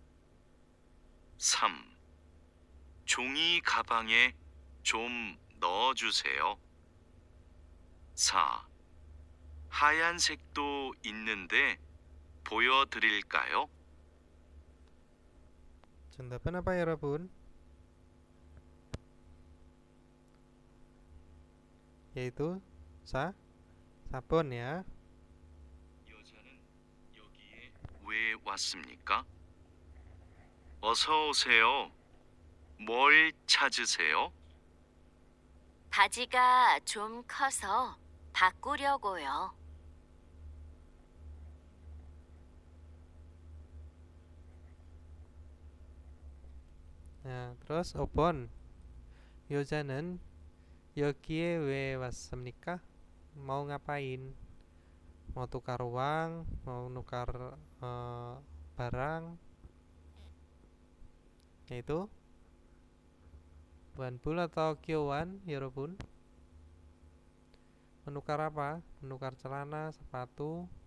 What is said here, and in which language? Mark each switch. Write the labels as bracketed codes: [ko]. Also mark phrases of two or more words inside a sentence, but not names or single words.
[ko] 3. 종이 가방에 좀 넣어주세요. 4. 하얀색도 있는데 보여드릴까요? 정답은 [id] apa ya, [ko] 여러분? [id] Yaitu 4번 ya. [ko] 여자는 여기에 왜 왔습니까? 어서 오세요. 뭘 찾으세요? 바지가 좀 커서 바꾸려고요. [id] Nah, terus 5번. [ko] 여자는 여기에 왜 왔습니까? [id] Mau ngapain? Mau tukar uang, mau nukar barang. Yaitu Wanbul atau Kyowan, 여러분? Menukar apa? Menukar celana, sepatu.